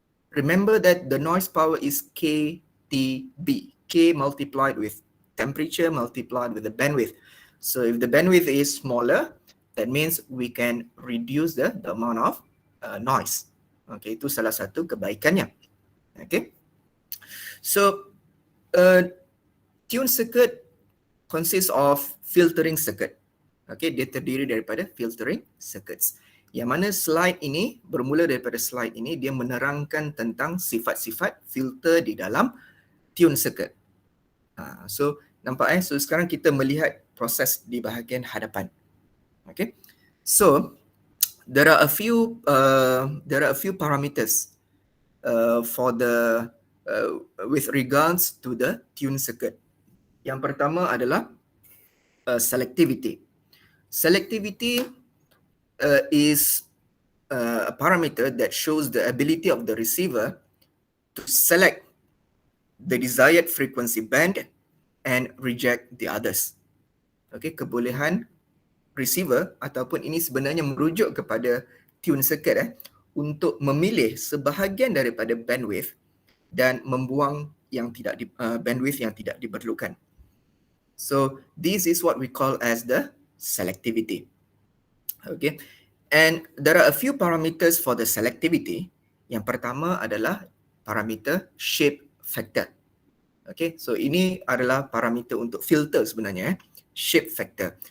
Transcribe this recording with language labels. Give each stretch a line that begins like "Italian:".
English: Remember that the noise power is KTB, K multiplied with temperature multiplied with the bandwidth. So if the bandwidth is smaller, that means we can reduce the amount of noise.
Malay: Okay, itu salah satu kebaikannya.
English: Okay, so tune circuit consists of filtering circuit.
Malay: Okay, dia terdiri daripada filtering circuits. Yang mana slide ini, bermula daripada slide ini, dia menerangkan tentang sifat-sifat filter di dalam tune circuit. So nampak so sekarang kita melihat proses di bahagian hadapan.
English: Okay, so there are a few parameters for the with regards to the tune circuit.
Malay: Yang pertama adalah selectivity.
English: Selectivity is a parameter that shows the ability of the receiver to select the desired frequency band and reject the others.
Malay: Okay, kebolehan receiver ataupun ini sebenarnya merujuk kepada tune circuit untuk memilih sebahagian daripada bandwidth dan membuang yang tidak bandwidth yang tidak diperlukan.
English: So this is what we call as the selectivity. Okay, and there are a few parameters for the selectivity.
Malay: Yang pertama adalah parameter shape factor. Okay, so ini adalah parameter untuk filter sebenarnya, shape factor.